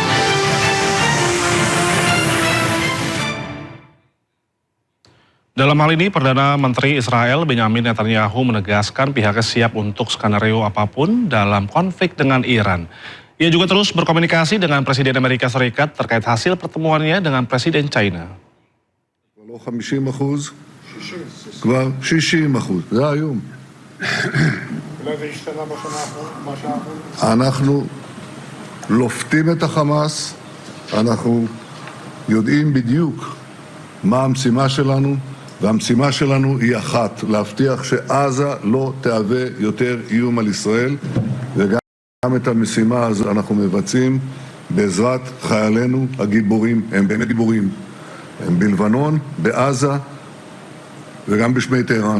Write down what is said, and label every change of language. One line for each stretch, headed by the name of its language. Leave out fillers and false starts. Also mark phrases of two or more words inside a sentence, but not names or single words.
Indonesian: Dalam hal ini, Perdana Menteri Israel Benjamin Netanyahu menegaskan pihaknya siap untuk skenario apapun dalam konflik dengan Iran. Ia juga terus berkomunikasi dengan Presiden Amerika Serikat terkait hasil pertemuannya dengan Presiden China.
Hebrew: לא 50%, כבר 60%, זה היום. אנחנו לופתים את החמאס, אנחנו יודעים בדיוק מה המשימה שלנו, והמשימה שלנו היא אחת, להבטיח שעזה לא תהווה יותר איום על ישראל, וגם את המשימה הזו אנחנו מבצעים בעזרת חיילינו הגיבורים, הם באמת גיבורים, הם בלבנון, בעזה וגם בשמי טהרן.